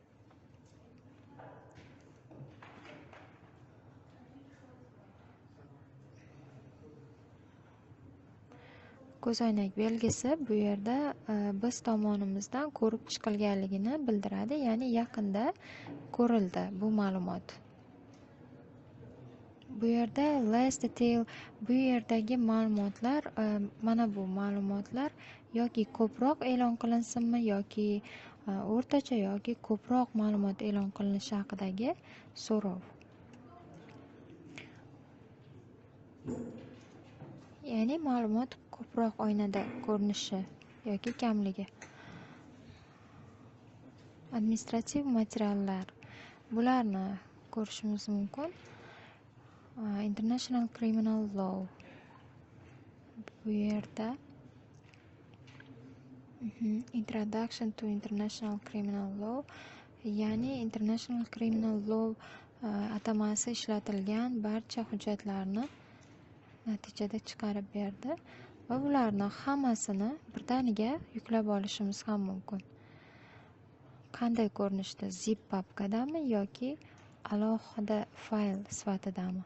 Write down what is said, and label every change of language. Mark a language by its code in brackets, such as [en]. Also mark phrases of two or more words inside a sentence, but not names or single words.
[uz] Ko'zoynak belgisi bu yerda biz tomonimizdan ko'rib chiqilganligini bildiradi, ya'ni yaqinda ko'rildi bu ma'lumot. Bu yerda [en] less detail, [uz] bu yerdagi ma'lumotlar, mana bu ma'lumotlar yoki ko'proq e'lon qilinsinmi yoki o'rtacha yoki ko'proq ma'lumot e'lon qilinishi haqidagi so'rov. Ya'ni ma'lumot ko'proq oynada ko'rinishi yoki kamligi. Administrativ materiallar, bularni ko'rishimiz mumkin. [en] International Criminal Law. [uz] Bu yerda [en] Introduction to International Criminal Law, [uz] ya'ni [en] International Criminal Law [uz] atamasi ishlatilgan barcha hujjatlarni natijada chiqarib berdi va bularni hammasini birdaniga yuklab olishimiz ham mumkin. qanday ko'rinishda, zip papkadami yoki alohida fayl sifatidami?